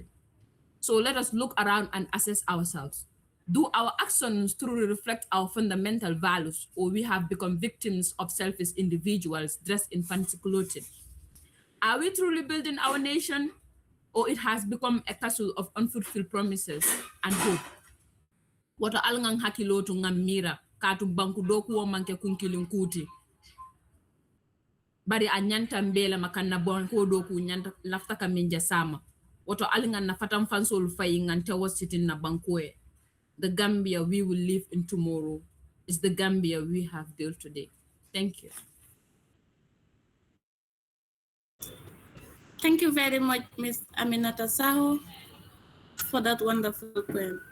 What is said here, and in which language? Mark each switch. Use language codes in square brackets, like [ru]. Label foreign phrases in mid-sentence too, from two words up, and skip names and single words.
[en] So let us look around and assess ourselves. Do our actions truly reflect our fundamental values, or we have become victims of selfish individuals dressed in fancy clothing? Are we truly building our nation, or it has become a castle of unfulfilled promises and hope? [man] Wata alngang hakilo to ngam mira, katu banku doku wo manke kunkilin kuti bari a nyanta mbela makanna banku doku nyanta lafta ka minja sama woto alingan na fatam fansol fay ngante wasitin na banku e. [en] The Gambia we will live in tomorrow is the Gambia we have built today. Thank you. Thank you very much, Ms. Aminata Saho, for that wonderful poem.